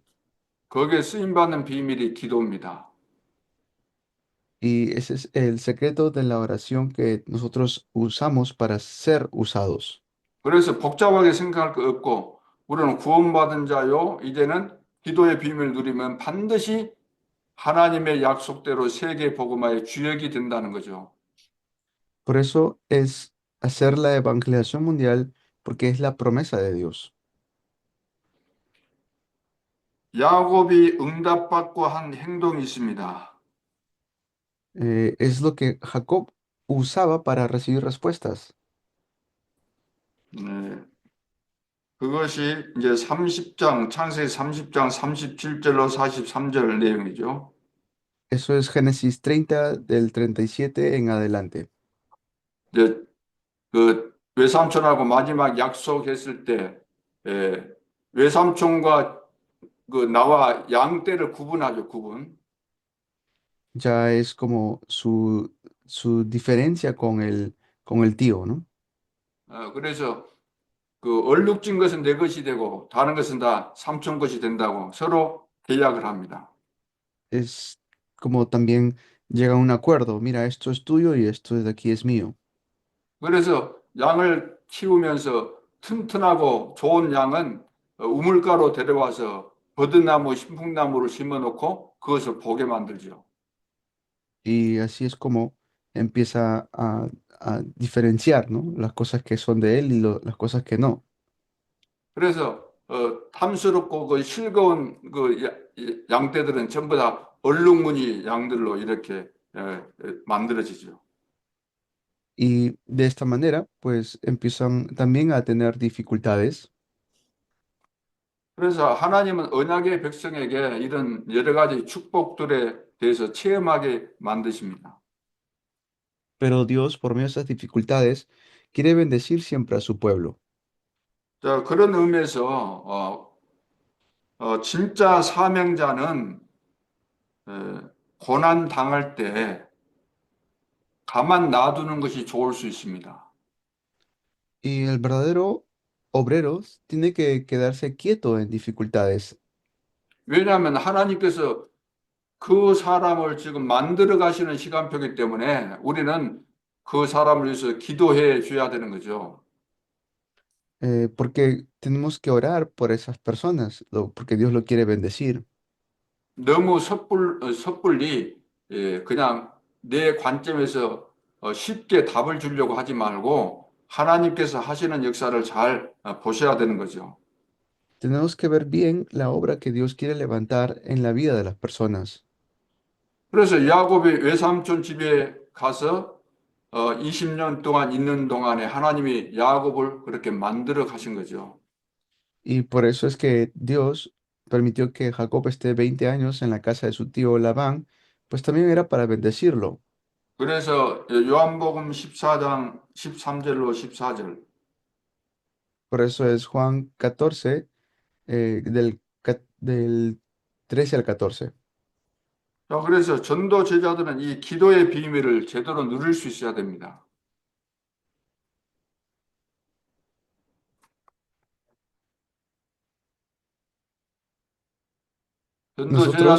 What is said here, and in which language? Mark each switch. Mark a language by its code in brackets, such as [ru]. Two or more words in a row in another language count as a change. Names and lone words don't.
[ko] 거기에 쓰임 받는 비밀이 기도입니다. [es] Y ese es el secreto de la oración que nosotros usamos para ser usados. [ko] 그래서 복잡하게 생각할 거 없고 우리는 구원받은 자요 이제는 기도의 비밀을 누리면 반드시 하나님의 약속대로 세계 복음화의 주역이 된다는 거죠. [es] Por eso es hacer la evangelización mundial, porque es la promesa de Dios. [ko] 야곱이 응답받고 한 행동이 있습니다. [es] Es lo que Jacob usaba para recibir respuestas. [ko] 네, 그것이 이제 30장, 창세기 30장 37절로 43절 내용이죠. [es] Eso es Génesis 30 del 37 en adelante. [ko] 이제 그 외삼촌하고 마지막 약속했을 때 외삼촌과 그 나와 양떼를 구분하죠, 구분. [es] Ya es como su diferencia con el tío, ¿no? [ko] 그래서 그 얼룩진 것은 내 것이 되고 다른 것은 다 삼촌 것이 된다고 서로 계약을 합니다. [es] Es como también llega a un acuerdo. Mira, esto es tuyo y esto de aquí es mío. [ko] 그래서 양을 키우면서 튼튼하고 좋은 양은 우물가로 데려와서 버드나무, 신풍나무를 심어놓고 그것을 보게 만들죠. [es] Y así es como empieza a diferenciar, ¿no? Las cosas que son de él y las cosas que no. [ko] 그래서 탐스럽고 그 실거운 그 양떼들은 전부 다 얼룩무늬 양들로 이렇게 만들어지죠. [es] Y de esta manera, pues empiezan también a tener dificultades. [ko] 그래서 하나님은 언약의 백성에게 이런 여러 가지 축복들에 대해서 체험하게 만드십니다. [es] Pero Dios, por medio de esas dificultades, quiere bendecir siempre a su pueblo. [ko] 자, 그런 의미에서 진짜 사명자는 고난 당할 때 가만 놔두는 것이 좋을 수 있습니다. [es] Y el verdadero obrero tiene que quedarse quieto en dificultades, [ko] 왜냐하면 하나님께서 그 사람을 지금 만들어 가시는 시간표이기 때문에 우리는 그 사람을 위해서 기도해 줘야 되는 거죠. [es] porque tenemos que orar por esas personas, porque Dios lo quiere bendecir. [ko] 너무 섣불리 그냥 내 관점에서 쉽게 답을 주려고 하지 말고 하나님께서 하시는 역사를 잘 보셔야 되는 거죠. [es] Tenemos que ver bien la obra que Dios quiere levantar en la vida de las personas. [ko] 그래서 야곱이 외삼촌 집에 가서 20년 동안 있는 동안에 하나님이 야곱을 그렇게 만들어 가신 거죠. [es] Y por eso es que Dios permitió que Jacob esté 20 años en la casa de su tío Labán, pues también era para bendecirlo. [ko] 그래서 요한복음 14장 13절로 14절. [es] Por eso es Juan 14, del 13 al 14. [ko] 자, 그래서 전도 제자들은 이 기도의 비밀을 제대로 누릴 수 있어야 됩니다. 전도 [es] Nosotros